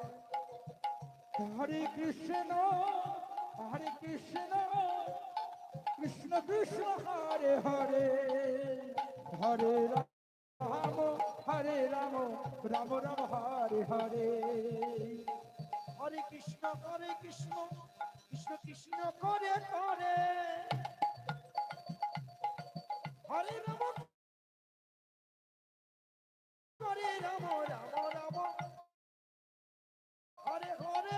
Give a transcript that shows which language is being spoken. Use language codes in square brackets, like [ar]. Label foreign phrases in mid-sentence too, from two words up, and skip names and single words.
[sa] হরে কৃষ্ণ কৃষ্ণ কৃষ্ণ হরে হরে হরে রাম রাম রাম হরে হরে হরে কৃষ্ণ কৃষ্ণ কৃষ্ণ করে করে হরে রাম হরে রাম রাম রাম হরে হরে